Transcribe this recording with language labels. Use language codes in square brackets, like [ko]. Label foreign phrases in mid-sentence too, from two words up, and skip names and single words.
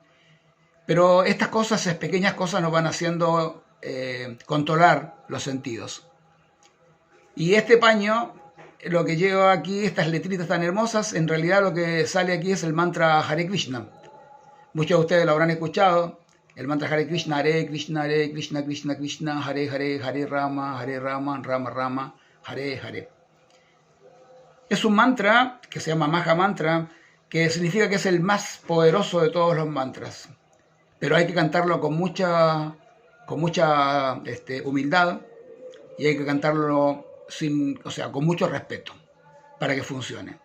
[es] Pero estas cosas, esas pequeñas cosas, nos van haciendo controlar los sentidos. Y este paño, lo que lleva aquí, estas letritas tan hermosas, en realidad lo que sale aquí es el mantra Hare Krishna. Muchos de ustedes lo habrán escuchado. El mantra [sa] हरे कृष्ण, कृष्ण, कृष्ण कृष्ण, हरे हरे, हरे राम, राम राम, हरे हरे. [es] Es un mantra que se llama Maha Mantra, que significa que es el más poderoso de todos los mantras. Pero hay que cantarlo con mucha humildad, y hay que cantarlo con mucho respeto para que funcione.